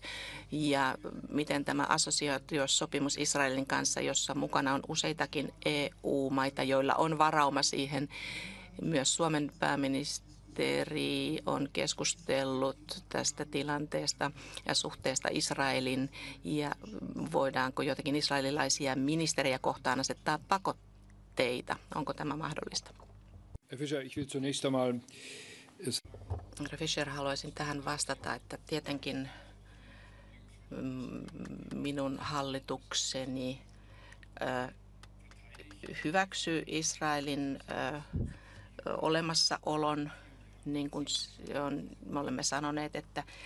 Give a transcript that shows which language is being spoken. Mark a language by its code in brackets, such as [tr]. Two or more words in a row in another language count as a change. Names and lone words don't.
[fi] Ja miten tämä assosiaatiosopimus Israelin kanssa, jossa mukana on useitakin EU-maita, joilla on varauma siihen, myös Suomen pääministeri on keskustellut tästä tilanteesta ja suhteesta Israelin ja voidaanko jotakin israelilaisia ministerejä kohtaan asettaa pakotteita? Onko tämä mahdollista? [de] Herr Fischer, ich will zunächst einmal [fi] Herra Fischer, haluaisin tähän vastata, että tietenkin minun hallitukseni hyväksyy Israelin olemassaolon, niin kuin me olemme sanoneet, että